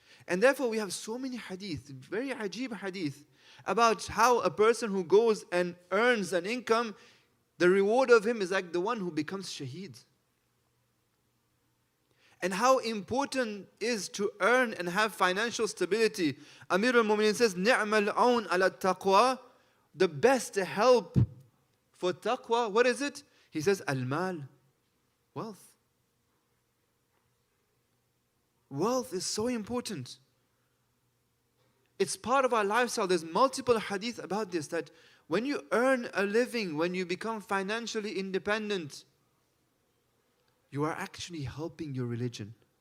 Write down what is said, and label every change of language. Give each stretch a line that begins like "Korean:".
English: And therefore we have so many hadith, very ajib hadith, about how a person who goes and earns an income, the reward of him is like the one who becomes shaheed. And how important is to earn and have financial stability.
Arabic: Amir al-Mu'mineen says, نِعْمَ الْعَوْنَ عَلَى التَّقْوَى.
English: The best help for taqwa, what is it? He says, al-mal, wealth. Wealth is so important. It's part of our lifestyle. There's multiple hadith about this, that when you earn a living, when you become financially independent, you are actually helping your religion.